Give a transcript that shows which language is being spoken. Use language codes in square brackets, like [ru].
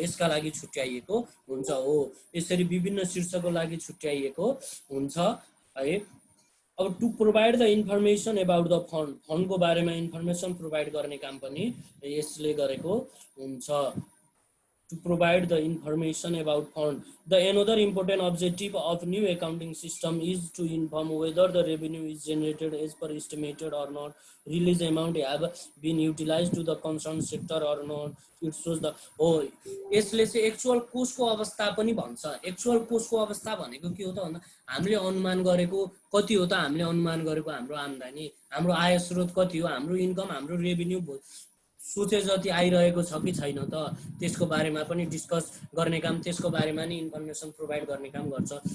[ne] यसका लागि छुट्याइएको हुन्छ हो। यसरी विभिन्न शीर्षकको लागि छुट्याइएको हुन्छ है। अब [en] to provide the information about the fund, [ne] फन्डको बारेमा इन्फर्मेसन प्रोभाइड गर्ने काम पनि यसले गरेको हुन्छ। [en] To provide the information about fund. The another important objective of new accounting system is to inform whether the revenue is generated as per estimated or not, release amount have been utilized to the concerned sector or not. It shows the [ne] यसले चाहिँ actual कोषको अवस्था पनि भन्छ। Actual कोषको अवस्था भनेको के हो त भन्दा हामीले अनुमान गरेको कति हो त, हामीले अनुमान गरेको हाम्रो आम्दानी, हाम्रो आय स्रोत कति हो, हाम्रो इन्कम, हाम्रो रेभिन्यू सोचे जति आइरहेको छ कि छैन त, त्यसको बारेमा पनि डिस्कस गर्ने काम, त्यसको बारेमा नि इन्फर्मेसन प्रोभाइड गर्ने काम गर्छ।